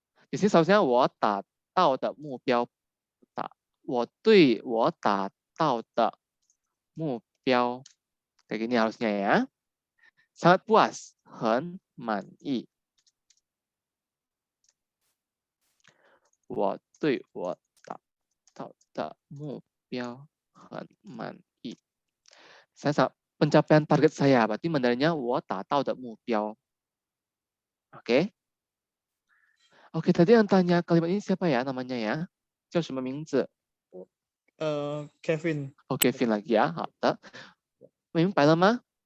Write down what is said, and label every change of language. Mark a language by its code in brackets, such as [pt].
[zh] 其实首先我达到的目标，我对我达到的目标 [id] kayak gini harusnya ya. Sangat puas, 很满意。 [zh] 我对我达到的目标很满意。 [id] Saya pencapaian target saya, berarti Mandarinnya [zh] 我达到的目标。 [id] Oke. Oke, tadi yang tanya kalimat ini siapa ya namanya ya? [zh] 叫什么名字? Kevin. [id] Oh, Kevin lagi ya. [zh] 好的。明白了吗?